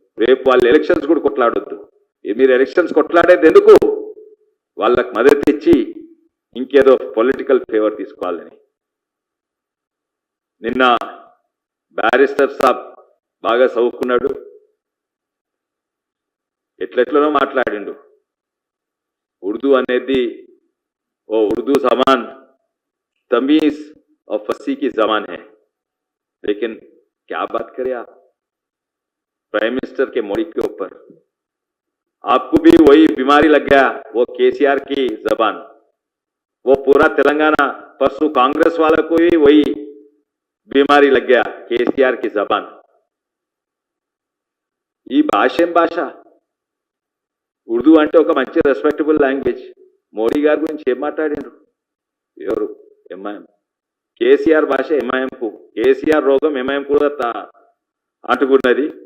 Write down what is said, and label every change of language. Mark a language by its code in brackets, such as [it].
[te] రేపు వాళ్ళు ఎలక్షన్స్ కూడా కొట్లాడొద్దు. మీరు ఎలక్షన్స్ కొట్లాడేది ఎందుకు? వాళ్ళకు మద్దతు ఇచ్చి ఇంకేదో పొలిటికల్ ఫేవర్ తీసుకోవాలని. నిన్న బ్యారిస్టర్ సాబ్ బాగా చదువుకున్నాడు, ఎట్లెట్లనో మాట్లాడిండు. ఉర్దూ అనేది ఓ ఉర్దూ జబాన్ [hi] तमीज और फसी की जबान है, लेकिन क्या बात करें आप प्राइम मिनिस्टर के मोदी के ऊपर? आपको भी वही बीमारी लग गया, वो केसीआर की जबान, वो पूरा तेलंगाना परसों कांग्रेस वालों को ही वही बीमारी लग गया, केसीआर की जबान. [te] ఈ భాష ఉర్దూ అంటే ఒక మంచి రెస్పెక్టబుల్ లాంగ్వేజ్. మోడీ గారి గురించి ఏం మాట్లాడిండ్రు? ఎవరు? ఎంఐఎం. కేసీఆర్ భాష ఎంఐఎంకు, కేసీఆర్ రోగం ఎంఐఎం కూడా అంటుకున్నది.